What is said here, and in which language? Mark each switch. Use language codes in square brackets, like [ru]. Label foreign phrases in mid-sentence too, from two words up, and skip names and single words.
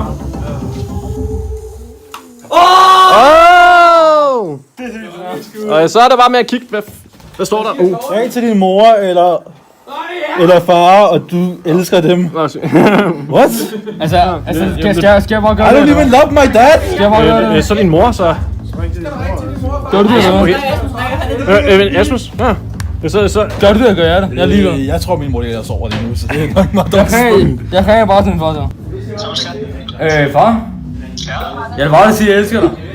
[da] Og så er der bare med at kigge, hvad står der? Ring til din mor eller far, og du elsker dem. [en] What? [da] Altså, skal jeg bare gøre [en] I don't even love my dad! [da] Skal jeg bare gøre det? Så din mor, så... Gør du det, eller Okay. Asmus? Ja. Så... Gør du det, eller gør jeg det? Jeg er ligeglad. Jeg tror, min mor ligger og sover lige nu, så det er nok meget Jeg kan bare sådan for så. Far? Jeg vil bare sige, at jeg elsker dig.